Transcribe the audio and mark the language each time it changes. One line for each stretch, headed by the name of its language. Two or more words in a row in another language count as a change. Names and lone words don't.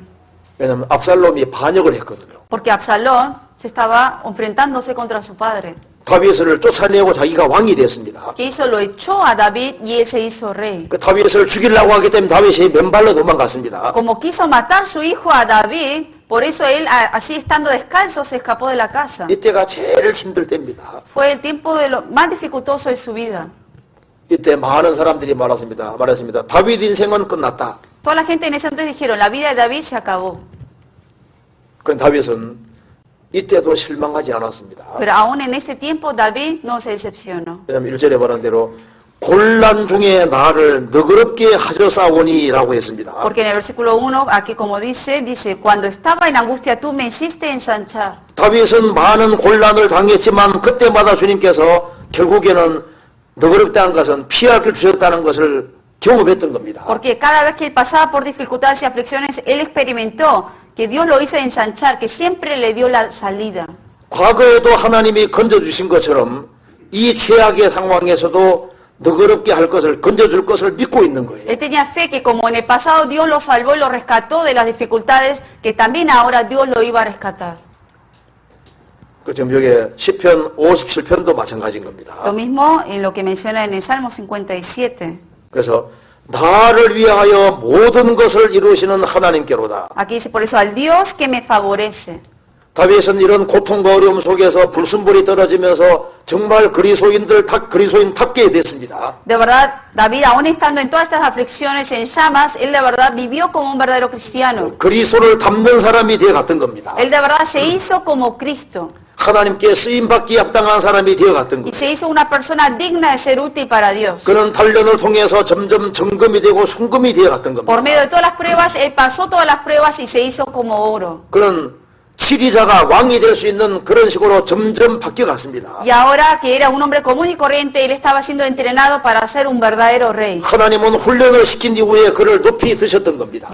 Korean: 왜냐하면 압살롬이 반역을 했거든요.
Spanish: porque Absalón se estaba enfrentándose contra su padre.
Korean: 다윗을 쫓아내고 자기가 왕이 됐습니다.
Spanish: ¿Qué hizo? Lo echó a David y él se hizo rey.
Korean: 그 다윗을 죽이려고 하기 때문에 다윗이 맨발로 도망갔습니다.
Spanish: Como quiso matar su hijo a David, por eso él, así estando descalzo, se escapó de la casa.
Korean: 이때가 제일 힘들 때입니다.
Spanish: Fue el tiempo de lo más dificultoso de su vida.
Korean: 이때 많은 사람들이 말했습니다. 다윗 인생은 끝났다.
Spanish: Toda la gente en ese entonces dijeron, la vida de David se acabó.
Korean: 그런데 다윗은 이때도 실망하지 않았습니다.
Spanish: Pero aún en ese tiempo David no se decepcionó.
Korean: 왜냐하면 1절에 말한 대로 곤란 중에 나를 너그럽게 하셨사오니라고 했습니다.
Spanish: Porque en el versículo 1, aquí como dice, cuando estaba en angustia tú me hiciste ensanchar.
Korean: 다윗은 많은 곤란을 당했지만 그때마다 주님께서 결국에는 너그럽다는 것은 피할 길 주셨다는 것을 경험했던 겁니다.
Spanish: Porque cada vez que él pasaba por dificultades y aflicciones, él experimentó que Dios lo hizo ensanchar, que siempre le dio la salida.
Korean: 과거에도 하나님이 건져주신 것처럼 이 최악의 상황에서도 너그럽게 할 것을 건져줄 것을 믿고 있는 거예요.
Spanish: Él tenía fe que como en el pasado Dios lo salvó y lo rescató de las dificultades, que también ahora Dios lo iba a rescatar.
Korean: 그 지금 여기 시편 57편도 마찬가지인 겁니다.
Spanish: Lo mismo en lo que menciona en el Salmo 57.
Korean: 그래서 나를 위하여 모든 것을 이루시는 하나님께로다.
Spanish: Aquí dice, por eso al Dios que me favorece.
Korean: 다윗은 이런 고통과 어려움 속에서 불순물이 떨어지면서 정말 그리스도인답게 됐습니다.
Spanish: De verdad, David, aún estando en todas estas aflicciones, en llamas, él de verdad vivió como un verdadero cristiano.
Korean: 그리스도를 닮는 사람이 되어 갔던 겁니다.
Spanish: Él de verdad se hizo como Cristo.
Korean: 하나님께 쓰임받기 합당한 사람이 되어 갔던
Spanish: Y
Korean: 겁니다.
Spanish: se hizo una persona digna de ser útil para Dios.
Korean: 그는 단련을 통해서 점점 정금이 되고 순금이 되어 갔던
Spanish: Por
Korean: 겁니다.
Spanish: medio de todas las pruebas, él pasó todas las pruebas y se hizo como oro.
Korean: 그는 치리자가 왕이 될 수 있는 그런 식으로 점점 바뀌어갔습니다.
Spanish: Y ahora que era un hombre común y corriente, él estaba siendo entrenado para ser un verdadero rey.
Korean: 하나님은 훈련을 시킨 이후에 그를 높이 드셨던 겁니다.